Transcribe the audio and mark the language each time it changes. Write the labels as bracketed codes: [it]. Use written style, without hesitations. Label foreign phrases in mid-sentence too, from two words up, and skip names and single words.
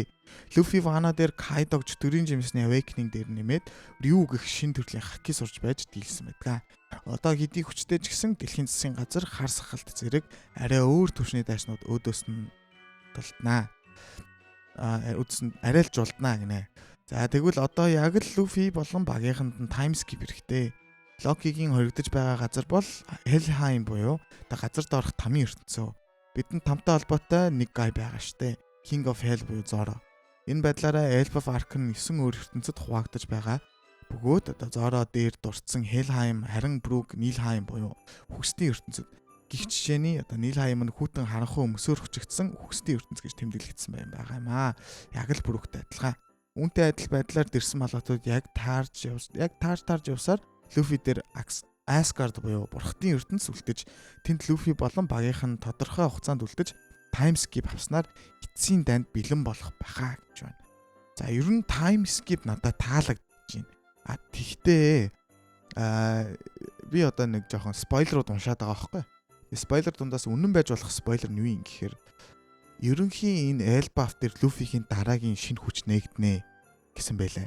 [mn] Люфи Вано дээр Кайдог чөтгөрийн жимсний Awakening дээр нэмээд Рю гэх шин төрлийн хаки сурж байж дийлсэн байдаг. Одоо хэдий хүчтэй ч гэсэн дэлхийн засгийн газар хар сахалт зэрэг арай өөр түвшний дайснууд өөдөөс нь тулднаа. Арай л жулднаа гинэ. За тэгвэл одоо яг л Люфи болон багийнханд нь [en] time skip [mn] хэрэгтэй. Локигийн хоригдож байгаа газар бол Helheim буюу газар доорх тамийн ертөнцөө. Бидэнд тамтай холбоотой нэг гай байгаа штэ. [en] King of Hell [mn] буюу Зоро. Энэ байдлаараа Elf of Arc нь 9 өөр ертөнцид хуваагдаж байгаа. Бөгөөд одоо Зоро дээр дурдсан Helheim, харин Brugg, Niflheim буюу хүсний ертөнцид. Гих жишээний одоо Niflheim нь хүүтэн харанхуй өмсөөр хүчигдсэн хүсний ертөнц гэж тэмдэглэгдсэн байгаа юм аа. Яг л Bruggтэй адилхан. Үүнтэй адил байдлаар дэрсэн малгатууд яг таарж явсаар Люфи дээр Asgard буюу бурхтын ертөнц үлдэж тэнд Люфи болон багийнх нь тодорхой хугацаанд үлдэж [en] time skip [mn] авснаар эцсийн данд бэлэн болох байхаа гэж байна. За ер нь [en] time skip [mn] надад таалагдж байна. Тэгтээ би одоо нэг жоохон спойлерууд уншаад байгаа байхгүй. Спойлер дундаас үнэн байж болох спойлер нь юу юм гэхээр ерөнхийн энэ Elbaf дээр Люфигийн дараагийн шинэ хүч нээгднэ гэсэн байлаа.